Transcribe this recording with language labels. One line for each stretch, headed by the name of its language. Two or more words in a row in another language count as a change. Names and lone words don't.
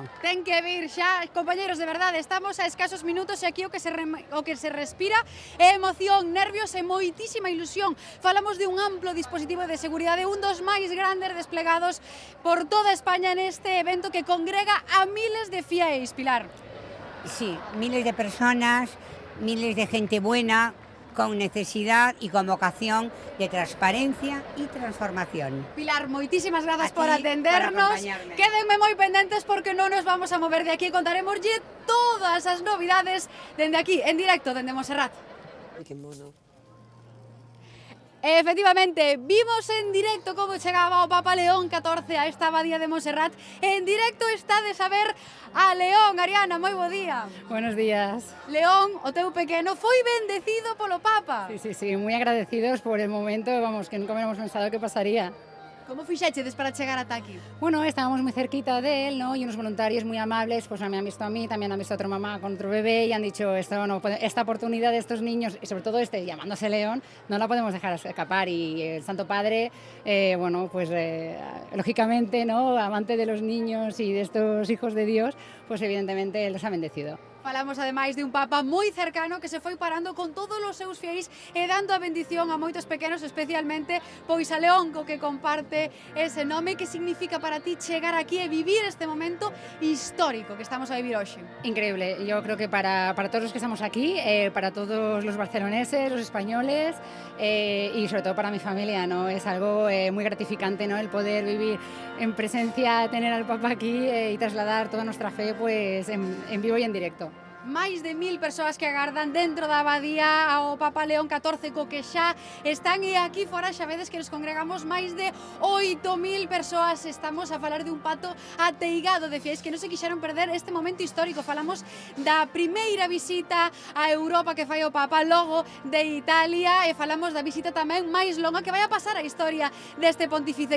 Galician: Ten que vir xa, compañeros, de verdade, estamos a escasos minutos e aquí o que se respira é emoción, nervios e moitísima ilusión. Falamos de un amplo dispositivo de seguridade, un dos máis grandes desplegados por toda España neste evento que congrega a miles de fiéis, Pilar.
Spanish: Sí, miles de personas, miles de gente buena, con necesidad y con vocación de transparencia y transformación.
Galician: Pilar, moitísimas grazas por por atendernos. acompañarme. Quédenme moi pendentes porque non nos vamos a mover de aquí. Contaremoslle todas as novidades dende aquí, en directo, dende Montserrat. Que mono. Efectivamente, vimos en directo como chegaba o Papa León XIV a esta abadía de Montserrat. En directo está de saber a León. Ariana, moi bo día.
Spanish: Buenos días.
Galician: León, o teu pequeno, foi bendecido polo Papa.
Spanish: Sí, muy agradecidos por el momento, vamos, que nunca hubiéramos pensado que pasaría.
Galician: Como fixechedes para chegar ata aquí?
Spanish: Bueno, estábamos muy cerquita de él, ¿no? Y unos voluntarios muy amables, pues me han visto a mí, también han visto a otra mamá con otro bebé y han dicho, esta oportunidad de estos niños, y sobre todo llamándose León, no la podemos dejar escapar. Y el Santo Padre, lógicamente, ¿no? Amante de los niños y de estos hijos de Dios, pues evidentemente los ha bendecido.
Galician: Falamos ademais de un Papa moi cercano que se foi parando con todos os seus fiéis e dando a bendición a moitos pequenos, especialmente pois a León, co que comparte ese nome. Que significa para ti chegar aquí e vivir este momento histórico que estamos a vivir hoxe?
Spanish: Increíble, yo creo que para todos los que estamos aquí, para todos los barceloneses, los españoles y sobre todo para mi familia, ¿no? Es algo muy gratificante, ¿no? El poder vivir en presencia, tener al Papa aquí y trasladar toda nuestra fe pues en vivo y en directo.
Galician: Máis de 1000 persoas que agardan dentro da abadía ao Papa León XIV, co que xa están, e aquí fora xa vedes que nos congregamos máis de 8000 persoas. Estamos a falar de un pato ateigado de fiéis que non se quixeron perder este momento histórico. Falamos da primeira visita a Europa que fai o Papa, logo de Italia, e falamos da visita tamén máis longa que vai a pasar a historia deste pontífice.